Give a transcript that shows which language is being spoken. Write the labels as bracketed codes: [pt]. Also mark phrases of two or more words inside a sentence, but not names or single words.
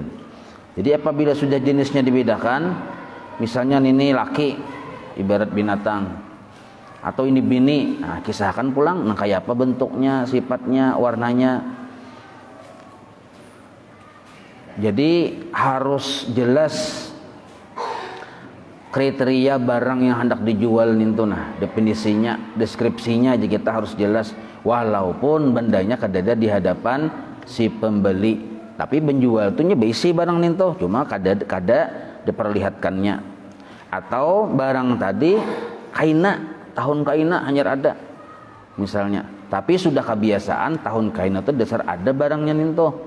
[bjn] Jadi apabila sudah jenisnya dibedakan, misalnya ini laki ibarat binatang, atau ini bini, nah kisahkan pulang, nah kayak apa bentuknya, sifatnya, warnanya. Jadi harus jelas kriteria barang yang hendak dijual itu, nah definisinya, deskripsinya aja kita harus jelas, walaupun bendanya kadada di hadapan si pembeli, tapi penjual tuh besi barang itu, cuma kada diperlihatkannya. Atau barang tadi kaina, tahun kaina hanya ada misalnya, tapi sudah kebiasaan tahun kaina itu dasar ada barangnya itu.